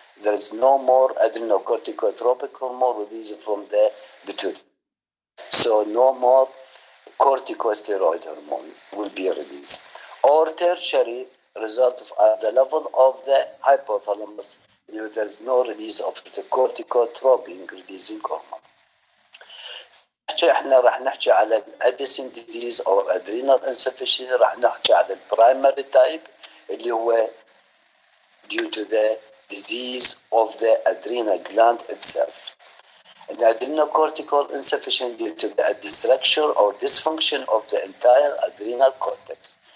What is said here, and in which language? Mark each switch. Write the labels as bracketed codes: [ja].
[en] There is no more adrenocorticotropic hormone released from the pituitary, so no more corticosteroid hormone will be released, or tertiary result of at the level of the hypothalamus. There is no release of the corticotropic releasing hormone. [ar] احنا راح نحكي على الاديسون ديزيز او ادرينال insufficiency. راح نحكي على البرايمري تايب اللي هو [en] due to the disease of the adrenal gland itself. The adrenocortical insufficiency due to the destruction or dysfunction of the entire adrenal cortex.